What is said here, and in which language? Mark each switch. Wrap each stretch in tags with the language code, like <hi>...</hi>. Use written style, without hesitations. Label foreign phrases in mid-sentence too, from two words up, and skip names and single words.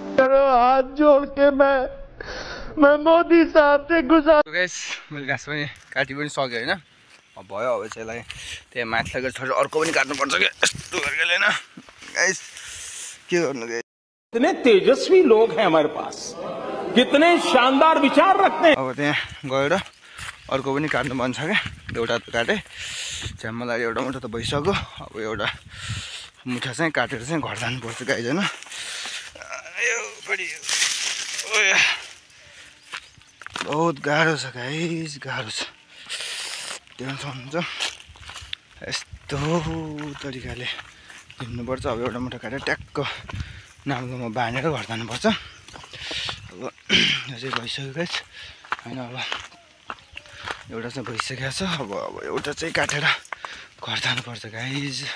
<hi>करो हाथ जोड़ के मैं मोदी साहब से गुजार</hi> <ne>गाइस मैले घाँस पनि काटि पनि सकेँ होइन अब भयो अब चाहिँ यसलाई त्यहाँ माथि लगेर छोडेर अर्को पनि काट्नुपर्छ क्या यस्तो गरेर होइन गाइस के गर्नु गाइस</ne> <hi>कितने तेजस्वी लोग हैं हमारे पास कितने शानदार विचार रखते हैं</hi> <ne>अब त्यहाँ गएर अर्को पनि काट्नु मन छ क्या एउटा त काटेँ झ्याम्मलाई एउटा मुठा त भइसक्यो अब एउटा मुठा चाहिँ काटेर चाहिँ घर जानुपर्छ गाइस होइन बहुत गाह्रो छ गाइस गाह्रो छ टेन्सन हुन्छ यस्तो तरिकाले हिँड्नुपर्छ अब एउटा मुठा काटेर ट्याक्क नाम्लोमा बाँधेर घर जानुपर्छ अब यो चाहिँ भइसक्यो गाइस होइन अब एउटा चाहिँ भइसकेको छ अब एउटा चाहिँ काटेर घर जानुपर्छ गाइस</ne>